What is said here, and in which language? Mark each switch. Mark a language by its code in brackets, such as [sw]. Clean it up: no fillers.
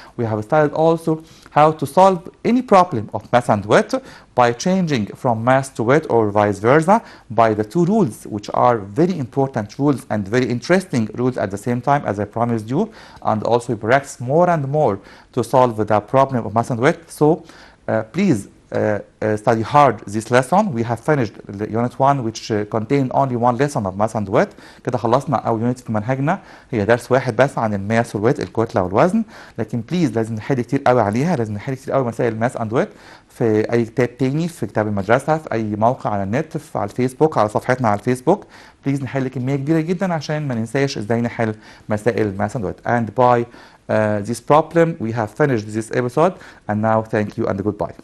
[en] We have studied also how to solve any problem of mass and weight by changing from mass to weight or vice versa by the two rules, which are very important rules and very interesting rules at the same time, as I promised you. And also we practice more and more to solve the problem of mass and weight. So please study hard this lesson. We have finished unit 1, which contained only one lesson of mass and weight. [ar] كده خلصنا أول يونت في منهجنا، هي درس واحد بس عن الماس والويت، الكتلة والوزن. لكن بليز لازم نحل كتير قوي عليها، لازم نحل كتير قوي مسائل الماس اند ويت في أي كتاب تاني، في كتاب المدرسة، في أي موقع على النت، على الفيسبوك، على صفحتنا على الفيسبوك. بليز نحل كمية كبيرة جدا عشان ما ننساش ازاي نحل مسائل الماس اند ويت. [en] And by this problem we have finished this episode, and now thank you and goodbye.